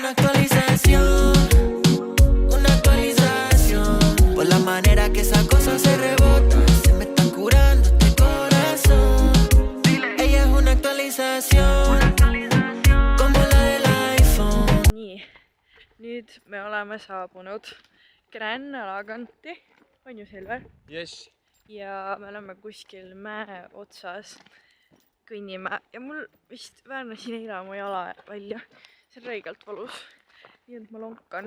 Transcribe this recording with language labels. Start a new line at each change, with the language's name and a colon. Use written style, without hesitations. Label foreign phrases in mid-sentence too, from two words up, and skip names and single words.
Spanish: actualización, una actualización. Por la manera que esa cosa se rebota, se me está curando este corazón. Ella es una actualización, como la del iPhone.
Estonian: Nii, nüüd me oleme saabunud Grännala kanti, on ju Silver? Yes. Ja me oleme kuskil mäe otsas, kõnnime ja mul vist väärnasin eile mu jala välja. See on räigelt valus, nii et ma lonkan.